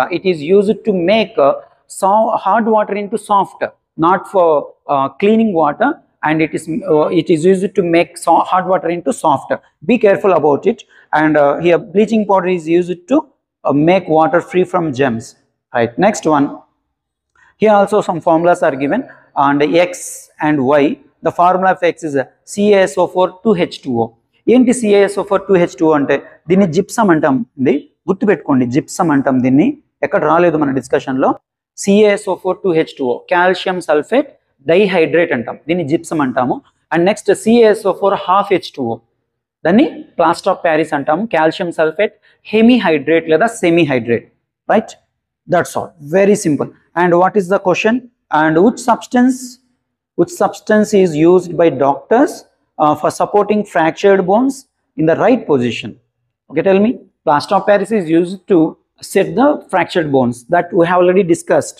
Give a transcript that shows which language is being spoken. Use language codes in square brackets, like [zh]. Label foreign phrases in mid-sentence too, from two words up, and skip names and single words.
[en] It is used to make hard water into soft, not for cleaning water, and it is used to make hard water into soft. Be careful about it. And here bleaching powder is used to make water free from germs. Right, next one, here also some formulas are given, and X and Y. The formula of X is CaSO4 2H2O. [te] ఏంటి CaSO4 2H2O అంటే, దీన్ని జిప్సమ్ అంటాం అండి, గుర్తుపెట్టుకోండి, జిప్సమ్ అంటాం దీన్ని, ఎక్కడ రాలేదు మన డిస్కషన్లో. CaSO4 2H2O [en] calcium sulphate dihydrate [te] అంటాం, దీన్ని జిప్సమ్ అంటాము. [en] and next CaSO4 half H2O, [te] దాన్ని [en] plaster of Paris [te] అంటాము, [en] calcium sulphate hemihydrate [te] లేదా సెమీహైడ్రేట్. [en] right, that's all, very simple. and what is the question, and which substance is used by doctors for supporting fractured bones in the right position. Okay, tell me. Plaster of Paris is used to set the fractured bones, that we have already discussed.